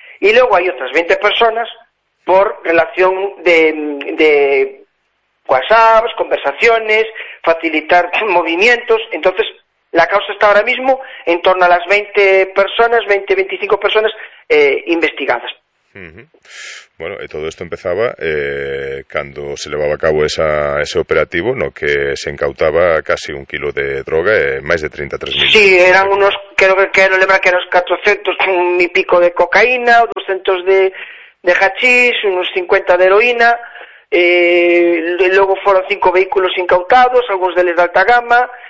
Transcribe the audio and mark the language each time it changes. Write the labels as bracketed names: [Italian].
[Spanish] Y luego hay otras 20 personas por relación de WhatsApps, conversaciones, facilitar movimientos. Entonces, la causa está ahora mismo en torno a las 20 personas, 20, 25 personas investigadas. [Galician] Bueno, e todo isto empezaba cando se levaba a cabo ese operativo, no que se incautaba casi 1 kilo de droga, máis de 33.000. [Spanish] Sí, eran unos, creo que eran unos 400 y pico de cocaína, 200 de hachís, unos 50 de heroína, luego fueron 5 vehículos incautados, algunos deles de alta gama.